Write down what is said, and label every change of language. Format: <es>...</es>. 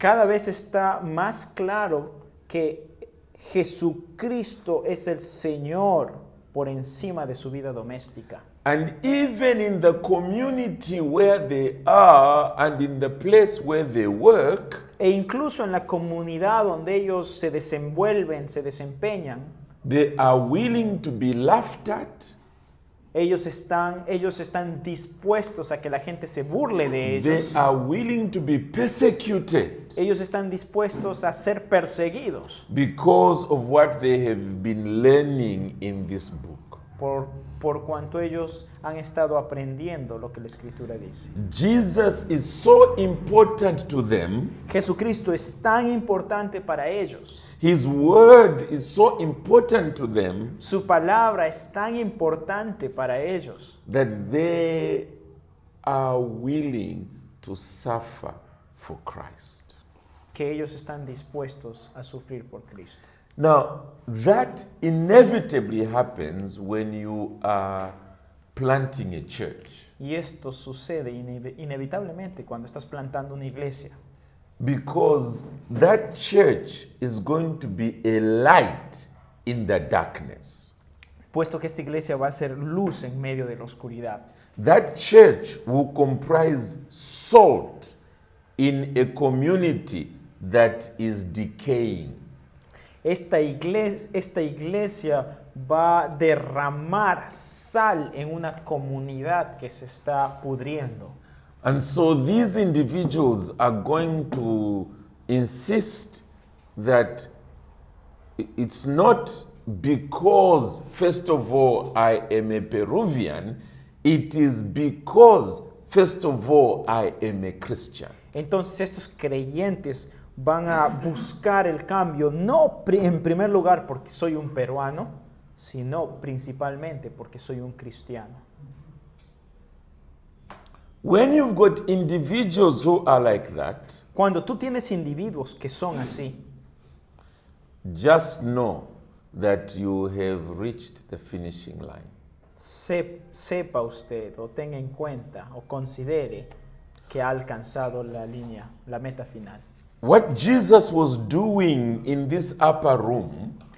<es>Cada vez está más claro que Jesucristo es el Señor por encima de su vida doméstica.</es> <en>And even in the community where they are and in the place where they work,</en> <es>E incluso en la comunidad donde ellos se desenvuelven, se desempeñan,</es> <en>they are willing to be laughed at.</en> <es>ellos están dispuestos a que la gente se burle de</es> <en>They</en> <es>ellos.</es> <en>are willing to be persecuted</en> <es>Ellos están dispuestos a ser perseguidos</es> <en>because of what they have been learning in this book.</en> <es>por cuanto ellos han estado aprendiendo lo que la Escritura dice.</es> <en>Jesus is so important to them.</en> <es>Jesucristo es tan importante para ellos.</es> <en>His word is so important to them</en> <es>Su palabra es tan importante para ellos</es> <en>that they are willing to suffer for Christ.</en> <es>que ellos están dispuestos a sufrir por Cristo.</es> <en>Now, that inevitably happens when you are planting a church,</en> <es>Y esto sucede inevitablemente cuando estás plantando una iglesia.</es> <en>because that church is going to be a light in the darkness.</en> <es>Puesto que esta iglesia va a ser luz en medio de la oscuridad.</es> <en>That church will comprise salt in a community that is decaying.</en> <es>Esta iglesia va a derramar sal en una comunidad que se está pudriendo.</es> <en>And so these individuals are going to insist that it's not because, first of all, I am a Peruvian, it is because, first of all, I am a Christian.</en> <es>Entonces estos creyentes van a buscar el cambio, no en primer lugar porque soy un peruano, sino principalmente porque soy un cristiano.</es> <en>When you've got individuals who are like that,</en> <es>Cuando tú tienes individuos que son así,</es> <en>just know that you have reached the finishing line.</en> <es>sepa usted o tenga en cuenta o considere que ha alcanzado la línea, la meta final.</es> <en>What Jesus was doing in this upper room</en>